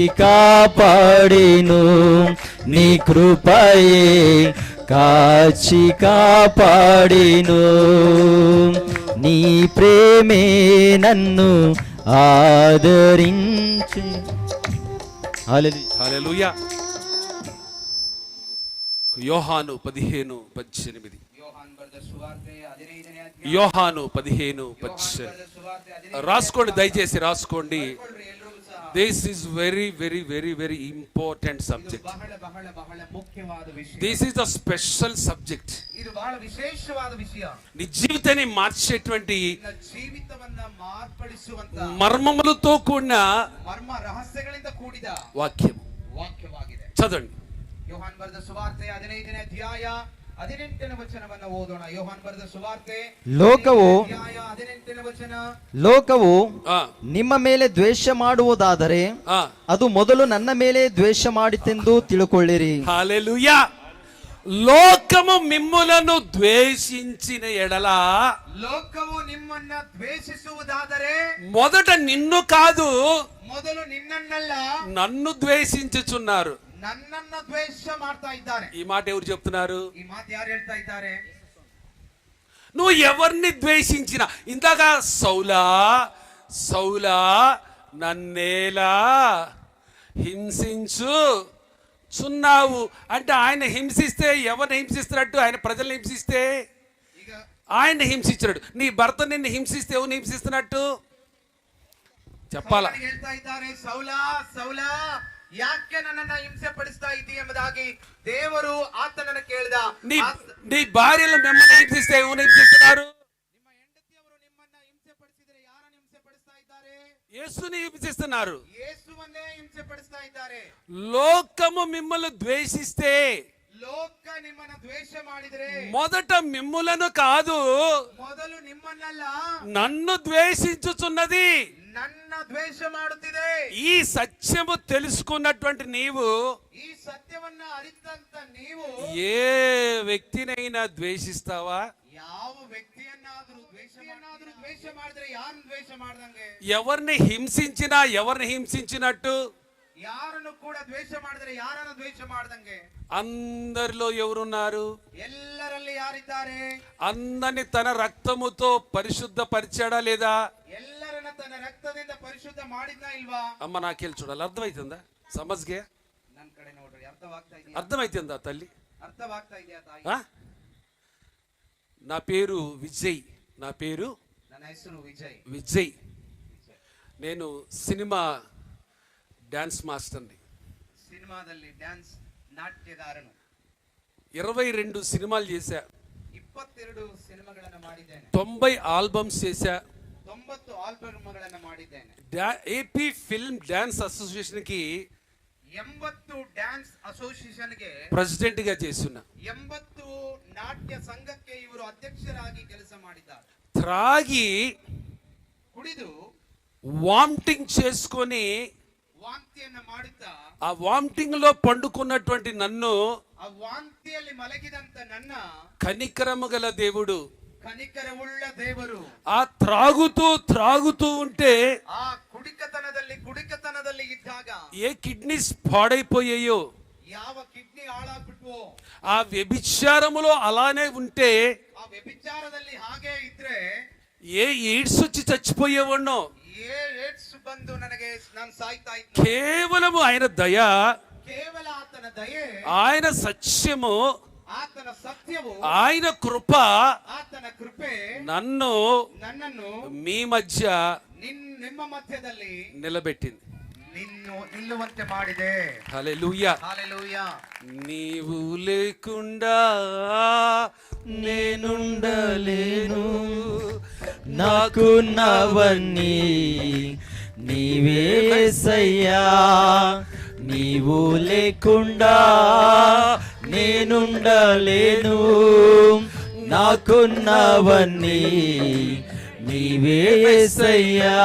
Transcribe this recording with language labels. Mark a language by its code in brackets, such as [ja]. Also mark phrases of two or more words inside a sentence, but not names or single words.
[te] కాపాడిను, నీ కృపయే కాచి కాపాడిను, నీ ప్రేమే నన్ను ఆదరించి. హల్లెలూయా. హల్లెలూయా. యోహాను 15:18. [kn] ಯೋಹಾನ್ ಬರೆದ ಸುವಾರ್ತೆ 15ನೇ ಅಧ್ಯಾಯ. [te] యోహాను 15:18 రాసుకోండి, దయచేసి రాసుకోండి. [kn] ಎಲ್ರಿಗೂ ಸಹ [en] This is very very very very important subject. [kn] ಬಹಳ ಬಹಳ ಬಹಳ ಮುಖ್ಯವಾದ ವಿಷಯ. [en] This is the special subject. [kn] ಇದು ಬಹಳ ವಿಶೇಷವಾದ ವಿಷಯ. [te] నీ జీవితాన్ని మార్చేటువంటి [kn] ನಿನ್ನ ಜೀವಿತವನ್ನ ಮಾರ್ಪಡಿಸುವಂತ [te] మర్మములతో కూడిన [kn] ಮರ್ಮ ರಹಸ್ಯಗಳಿಂದ ಕೂಡಿದ [te] వాక్యం. [kn] ವಾಕ್ಯವಾಗಿದೆ. [te] చదవండి. [kn] ಯೋಹಾನ್ ಬರೆದ ಸುವಾರ್ತೆ 15ನೇ ಅಧ್ಯಾಯ 18ನೇ ವಚನವನ್ನ ಓದೋಣ. ಯೋಹಾನ್ ಬರೆದ ಸುವಾರ್ತೆ ಲೋಕವು 18ನೇ ವಚನ. ಲೋಕವು ఆ, ನಿಮ್ಮ ಮೇಲೆ ದ್ವೇಷ ಮಾಡುವುದಾದರೆ ఆ. ಅದು ಮೊದಲು ನನ್ನ ಮೇಲೆ ದ್ವೇಷ ಮಾಡಿತೆಂದು ತಿಳುಕೊಳ್ಳಿರಿ. [te] హల్లెలూయా. లోకము మిమ్ములను ద్వేషించిన ఎడల [kn] ಲೋಕವು ನಿಮ್ಮನ್ನ ದ್ವೇಷಿಸುವುದಾದರೆ [te] మొదట నిన్ను కాదు [kn] ಮೊದಲು ನಿನ್ನನ್ನಲ್ಲ [te] నన్ను ద్వేషించుచున్నారు. [kn] ನನ್ನನ್ನ ದ್ವೇಷ ಮಾಡ್ತಾ ಇದ್ದಾರೆ. [te] ఈ మాట ఎవరు చెప్తున్నారు? [kn] ಈ ಮಾತು ಯಾರು ಹೇಳ್ತಾ ಇದ್ದಾರೆ? [te] నువ్వు ఎవరిని ద్వేషించినా, ఇందాక సౌలా సౌలా నన్నేలా హింసించుచున్నావు అంటే ఆయన హింసిస్తే ఎవరిని హింసిస్తున్నట్టు? ఆయన ప్రజల్ని హింసిస్తే [kn] ಈಗ [te] ఆయన హింసించాడు. నీ భర్త నిన్ను హింసిస్తే ఎవరిని హింసిస్తున్నట్టు చెప్పాలా? [kn] ಸೌಲನಿಗೆ ಹೇಳ್ತಾ ಇದ್ದಾರೆ, ಸೌಲ ಸೌಲ ಯಾಕೆ ನನ್ನನ್ನ ಹಿಂಸೆ ಪಡಿಸ್ತಾ ಇದ್ದೀ ಎಂಬುದಾಗಿ ದೇವರು ಆತನನ್ನು ಕೇಳಿದ. [te] నీ భార్యలు మిమ్మల్ని హింసిస్తే ఎవరిని హింసిస్తున్నారు? [kn] ನಿಮ್ಮ ಹೆಂಡತಿಯವರು ನಿಮ್ಮನ್ನ ಹಿಂಸೆ ಪಡಿಸಿದರೆ ಯಾರನ್ನು ಹಿಂಸೆ ಪಡಿಸ್ತಾ ಇದ್ದಾರೆ? [te] యేసుని హింసిస్తున్నారు. [kn] ಯೇಸುವನ್ನೇ ಹಿಂಸೆ ಪಡಿಸ್ತಾ ಇದ್ದಾರೆ. [te] లోకము మిమ్మల్ని ద్వేషిస్తే [kn] ಲೋಕ ನಿಮ್ಮನ್ನ ದ್ವೇಷ ಮಾಡಿದರೆ [te] మొదట మిమ్ములను కాదు [kn] ಮೊದಲು ನಿಮ್ಮನ್ನಲ್ಲ [te] నన్ను ద్వేషించుచున్నది. [kn] ನನ್ನ ದ್ವೇಷ ಮಾಡುತ್ತಿದೆ. [te] ఈ సత్యము తెలుసుకున్నటువంటి నీవు [kn] ಈ ಸತ್ಯವನ್ನ ಅರಿತಂತ ನೀವು [te] ఏ వ్యక్తినైనా ద్వేషిస్తావా? [kn] ಯಾವ ವ್ಯಕ್ತಿಯನ್ನಾದ್ರೂ ದ್ವೇಷ ಮಾಡಿದ್ರೆ ಯಾರನ್ನು ದ್ವೇಷ ಮಾಡ್ದಂಗೆ? [te] ఎవరిని హింసించినా ఎవరిని హింసించినట్టు? [kn] ಯಾರನ್ನು ಕೂಡ ದ್ವೇಷ ಮಾಡಿದ್ರೆ ಯಾರನ್ನು ದ್ವೇಷ ಮಾಡ್ದಂಗೆ? [te] అందరిలో ఎవరున్నారు? [kn] ಎಲ್ಲರಲ್ಲಿ ಯಾರಿದ್ದಾರೆ? [te] అందరిని తన రక్తముతో పరిశుద్ధపరిచాడా లేదా? [kn] ಎಲ್ಲರನ್ನ ತನ್ನ ರಕ್ತದಿಂದ ಪರಿಶುದ್ಧ ಮಾಡಿದ್ನಾ ಇಲ್ವಾ? [te] అమ్మ నాకెళ్ళి చూడాలి. అర్థమవుతుందా? సమజ్గే [kn] ನನ್ನ ಕಡೆ ನೋಡ್ರಿ. ಅರ್ಥವಾಗ್ತಾ ಇದೆಯಾ? [te] అర్థమైతుందా తల్లి? [kn] ಅರ್ಥವಾಗ್ತಾ ಇದೆಯಾ ತಾಯಿ? [te] ఆ? నా పేరు విజయ్. నా పేరు [kn] ನನ್ನ ಹೆಸರು ವಿಜಯ್. [te] విజయ్. నేను సినిమా డాన్స్ మాస్టర్ని. [kn] ಸಿನಿಮಾದಲ್ಲಿ ಡ್ಯಾನ್ಸ್ ನಾಟ್ಯಗಾರನು. [te] 22 సినిమాలు చేశా. [kn] 22 ಸಿನಿಮಾಗಳನ್ನು ಮಾಡಿದ್ದೇನೆ. [te] 90 ఆల్బమ్స్ చేశా. [kn] 90 ಆಲ್ಬಮ್ಗಳನ್ನು ಮಾಡಿದ್ದೇನೆ. [te] ఏపీ ఫిల్మ్ డాన్స్ అసోసియేషన్ కి [kn] 80 ಡ್ಯಾನ್ಸ್ ಅಸೋಸಿಯೇಷನ್ಗೆ [te] ప్రెసిడెంట్ గా చేస్తున్నా. [kn] 80 ನಾಟ್ಯ ಸಂಘಕ್ಕೆ ಇವರು ಅಧ್ಯಕ್ಷರಾಗಿ ಕೆಲಸ ಮಾಡಿದ್ದಾರೆ. [te] త్రాగి [kn] ಕುಡಿದು [te] వామిటింగ్ చేసుకొని [kn] ವಾಂತಿಯನ್ನು ಮಾಡುತ್ತಾ [te] ఆ వామిటింగ్ లో పండుకున్నటువంటి నన్ను [kn] ಆ ವಾಂತಿಯಲ್ಲಿ ಮಲಗಿದಂತ ನನ್ನ [te] కనికరము గల దేవుడు, [kn] ಕನಿಕರವುಳ್ಳ ದೇವರು [te] ఆ త్రాగుతూ ఉంటే [kn] ಆ ಕುಡಿಕತನದಲ್ಲಿ ಇದ್ದಾಗ [te] ఏ కిడ్నీస్ పాడైపోయాయో, [kn] ಯಾವ ಕಿಡ್ನಿ ಹಾಳಾಗ್ಬಿಟ್ವೋ, [te] ఆ వ్యభిచారములో అలానే ఉంటే [kn] ಆ ವ್ಯಭಿಚಾರದಲ್ಲಿ ಹಾಗೆ ಇದ್ರೆ [te] ఏ ఎయిడ్స్ వచ్చి చచ్చిపోయేవాడినో. [kn] ಏಡ್ಸ್ ಬಂದು ನನಗೆ ನಾನು ಸಾಯ್ತಾ ಇದ್ದೆ. [te] కేవలము ఆయన దయ, [kn] ಕೇವಲ ಆತನ ದಯೆ, [te] ఆయన సత్యము, [kn] ಆತನ ಸತ್ಯವು, [te] ఆయన కృప [kn] ಆತನ ಕೃಪೆ [te] నన్నನ್ನು మీ మధ్య [kn] ನಿಮ್ಮ ಮಧ್ಯದಲ್ಲಿ [te] నిలబెట్టింది. [kn] ನಿಲ್ಲುವಂತೆ ಮಾಡಿದೆ. [te] హల్లెలూయా. హల్లెలూయా. నీవు లేకుండా నేనుండలేను, నాకున్నవన్నీ నీవేసయ్యా. నీవు లేకుండా నేనుండలేను, నాకున్నవన్నీ నీవేసయ్యా.